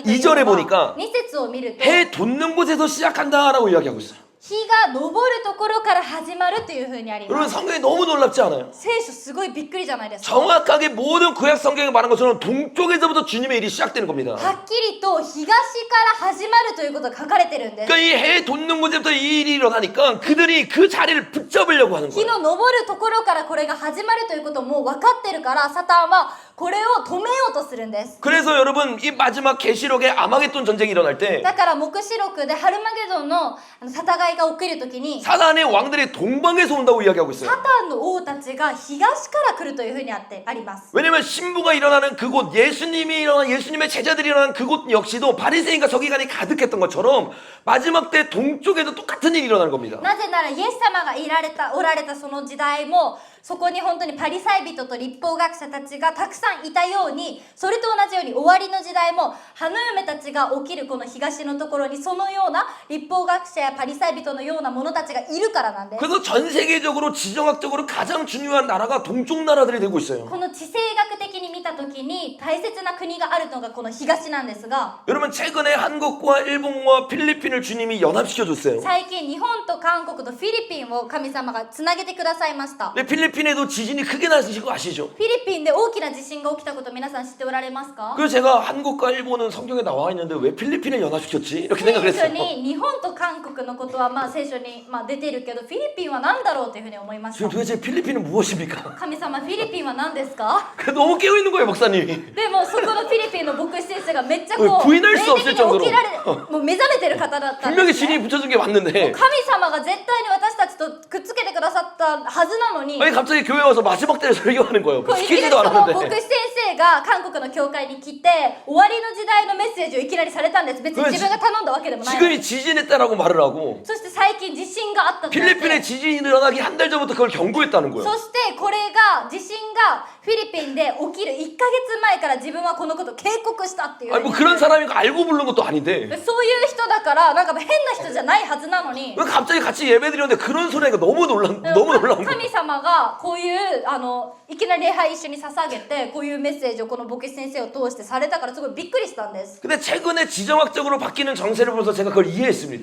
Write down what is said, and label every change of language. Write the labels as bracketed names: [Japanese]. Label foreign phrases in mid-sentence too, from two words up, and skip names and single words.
[Japanese] の [Korean] 보니까 [Japanese] は2節を見ると [Korean] 해 돋는 곳에서 시작한다라고 이야기하고 있어요. [Japanese] 日が昇るところから始まるというふうにあり [Korean] 여러분 [Japanese] ます [Korean] 성경이 너무 놀랍지 않아요? [Japanese] 聖書すごいびっくりじゃないですか [Korean] 정확하게 모든 구약 성경에 말한 것처럼 동쪽에서부터 주님의 일이 시작되는 겁니다. [Japanese] はっきりと東から始まるということが書かれてるんです [Korean] 그러니까 이 해 돋는 곳에부터 이 일이 일어나니까 그들이 그 자리를 붙잡으려고 하는 [Japanese] 日 [Korean] 거예요. [Japanese] の昇るところからこれが始まるということも分かってるからサタンはこれを止めようとするんです [Korean] 그래서 여러분 이 마지막 계시록에 아마겟돈 전쟁이 일어날 때 [Japanese] だから黙示録でハルマゲドンの戦いが起きるときに [Korean] 사단의 왕들이 동방에서 온다고 이야기하고 [Japanese] サ [Korean] 있어요. [Japanese] タンの王たちが東から来るというふうにあります [Korean] 왜냐면 신부가 일어나는 그곳, 예수님이 일어난 예수님의 제자들이 일어나는 그곳 역시도 바리새인과 서기관이 가득했던 것처럼 마지막 때 동쪽에도 똑같은 일이 일어나는 겁니다. [Japanese] なぜならイエス様がおられたその時代もそこに本当にパリサイ人と律法学者たちがたくさんいたようにそれと同じように終わりの時代も花嫁たちが起きるこの東のところにそのような律法学者やパリサイ人のような者たちがいるからなんです [Korean] 그래서 전 세계적으로 지정학적으로 가장 중요한 나라가 동쪽 나라들이 되고 있어요. [Japanese] この地政学的に見た時に大切な国があるのがこの東なんですが [Korean] 여러분 최근에 한국과 일본과 필리핀을 주님이 연합시켜 줬어요. [Japanese] 最近日本と韓国とフィリピンを神様がつなげてくださいました [Korean] 근데 필리핀에도 지진이 크게 나신 거 아시죠? [Japanese] フィリピンで大きな地震が起きたこと皆さん知っておられますか [Korean] 그래서 제가 한국과 일본은 성경에 나와 있는데 왜 필리핀을 연합시켰지? 이렇게 [Japanese] 聖書 [Korean] 생각했어요. [Japanese] に日本と韓国のことはまあ聖書にまあ出てるけどフィリピンは何だろうというふうに思いまし [Korean] 지금 [Japanese] た [Korean] 도대체 필리핀은 무엇입니까? [Japanese] 神様フィリピンは何ですか [Korean] 너무 깨어 있는 거예요, 목사님이. [Japanese] でもそこのフィリピンの牧師先生がめっちゃこう [Korean] 부인할 [Japanese] 霊 [Korean] 수 [Japanese] 的 [Korean] 없을 [Japanese] に [Korean] 정도로 [Japanese] 起きられもう目覚めてる方だったんで [Korean] 분명히 [Japanese] す、ね、 [Korean] 진이 붙여준 게 맞는데 [Japanese] 神様が絶対に私たちとくっつけてくださったはずなのに [Korean] 아니 갑자기 교회 와서 마지막 때를 설교하는 거예요. [Japanese] こういきなり [Korean] 시키지도 [Japanese] その牧 [Korean] 않았는데. [Japanese] 師先生が韓国の教会に来て終わりの時代のメッセージをいきなりされたんです別に自分が頼んだわけでもないのに [Korean] 지금이 지진했다라고 말을 하고 [Japanese] そして最近地震があったとなって [Korean] 필리핀에 지진이 일어나기 한 달 전부터 그걸 경고했다는 거예요. [Japanese] そしてこれが地震がフィリピンで起きる1ヶ月前から自分はこのことを警告したっていう [Korean] 아니 뭐 그런 사람이 알고 부른 것도 아닌데 [Japanese] そういう人だからなんか変な人じゃないはずなのに [Korean] 왜 갑자기 같이 예배드렸는데 그런 소리가 너무 놀라운 거예요. [Japanese] 神様がこういういきなり礼拝一緒に捧げてこういうメッセージをこの牧師先生を通してされたからすごいびっくりしたんです [Korean] 근데 최근에 지정학적으로 바뀌는 정세를 보면서 제가 그걸 이해했습니다.